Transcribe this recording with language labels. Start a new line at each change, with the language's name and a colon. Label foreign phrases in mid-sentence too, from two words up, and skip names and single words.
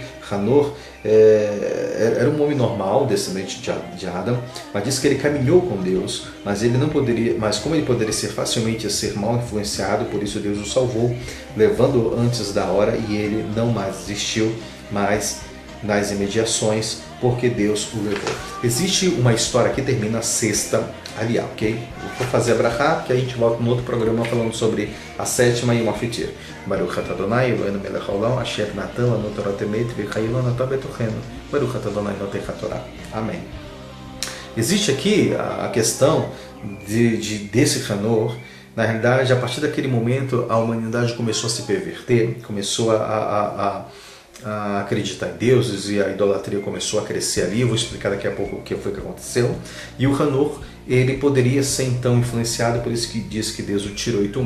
Portuguese: Hanor era um homem normal, descendente de Adão, mas diz que ele caminhou com Deus, mas ele não poderia, mas como ele poderia facilmente ser mal influenciado, por isso Deus o salvou, levando antes da hora, e ele não mais existiu mais nas imediações, porque Deus o levou. Existe uma história que termina a sexta aliá, ok? Eu vou fazer a brachá, que a gente volta no outro programa falando sobre a sétima e uma fitir.
Hebrew: ברוך אתה אדני אלהינו מלך העולם אשר נתן לנו תורת אמת וחיי לנו בתוכנו. ברוך אתה אדני נותן התורה.
Portuguese: Amém. Existe aqui a questão desse Hanor. Na realidade, a partir daquele momento, a humanidade começou a se perverter, começou a acreditar em deuses, e a idolatria começou a crescer ali. Eu vou explicar daqui a pouco o que foi que aconteceu. E o Hanor, ele poderia ser então influenciado, por isso que diz que Deus o tirou e tomou.